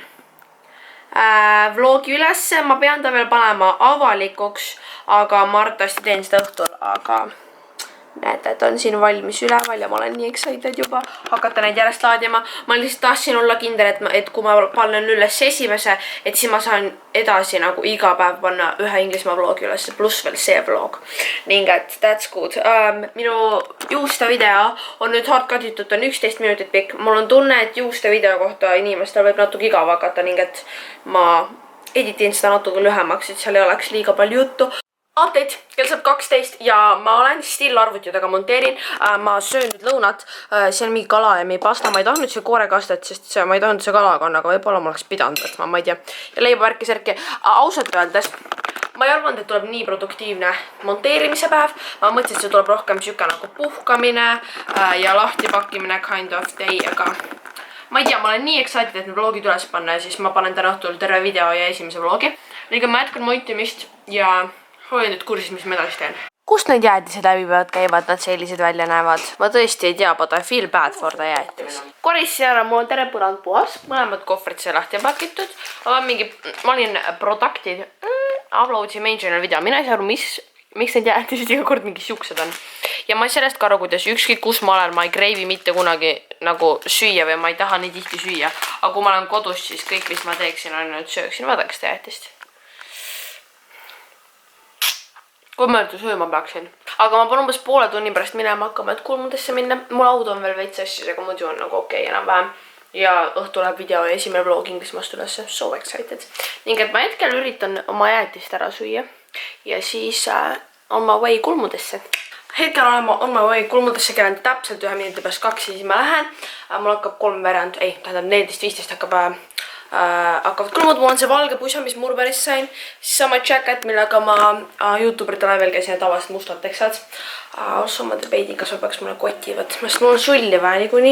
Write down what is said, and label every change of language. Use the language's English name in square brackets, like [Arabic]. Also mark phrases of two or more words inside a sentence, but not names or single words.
[Estonian] vlogi ülesse, ma pean ta veel panema avalikuks, aga ma arvatavasti teen seda õhtul, aga näete, et on siin valmis üleval ja ma olen nii excited juba hakata neid järjest laadima. Ma lihtsalt tahtsin olla kindel, et kui ma panen üles esimese, et siis ma saan edasi nagu iga päev panna ühe Inglismaa vlogi üles, pluss veel see vlog. Ning et [English] that's good. [Estonian] Minu juuste video on nüüd hardcutitud, on 11 minutit pikk. Mul on tunne, et juuste video kohta inimestel võib natuke igav hakata, ning et ma editin seda natuke lühemaks, et seal ei oleks liiga palju juttu. Update, kell saab 12 ja ma olen still arvuti taga monteerin. Ma söön nüüd lõunat, see on mingi kala ja mingi pasta, ma ei tahtnud see koorekastet, sest ma ei tahtnud see kalaga on, aga võib-olla ma oleks pidanud võtma, ma ei tea. Ja leibavärki-särki, ausalt öeldes, ma ei arvanud, et tuleb nii produktiivne monteerimise päev. Ma mõtlesin, et see tuleb rohkem siuke nagu puhkamine ja lahtipakkimine [English] kind of day, [Estonian] aga ma ei tea, ma olen nii excited, et need vlogid üles panna ja siis ma panen täna õhtul terve video ja esimese vlogi. Liiga ma jätkan montimist ja hoian nüüd kursis, mis ma edasi teen. Kust need jäätised läbi peavad käivad, nad sellised välja näevad? Ma tõesti ei tea, [English] but I feel bad for the [Estonian] jäätis. Koristasin ära, mul on terve põrand puhas, mõlemad kohvrid sai lahti pakitud. Ma olin produktid, uploadsin main channel video, mina ei saa aru, miks need jäätised iga kord mingi siuksed on. Ja ma ei sellest ka aru, kuidas ükskõik kus ma olen, ma ei kreivi mitte kunagi nagu süüa või ma ei taha nii tihti süüa. Aga kui ma olen kodus, siis kõik, mis ma teeksin, on nüüd sööksin, vaadake seda jäätist. Kui ma nüüd sööma peaksin. Aga ma pean umbes poole tunni pärast minema hakkama, et kulmudesse minna. Mul auto on veel veits asjus, aga muidu on nagu okei enam-vähem. Ja õhtu läheb video ja esimene vlog Inglismaast ülesse. So excited. Ning et ma hetkel üritan oma jäätist ära süüa. Ja siis on ma [English] way [Estonian] kulmudesse. Hetkel olen ma [English] on my way [Estonian] kulmudesse, käin täpselt 1 minuti pärast 2 ja siis ma lähen. Mul hakkab 14-15 hakkavad kulmud, mul on see valge pusa, mis Murberist sain, siis sama jacket, millega ma YouTuberite laevel käisin ja tavaliselt mustad teksad. Ossumade peidin, kas ma peaks mulle koti võtma, sest mul on sulli vaja niikuinii.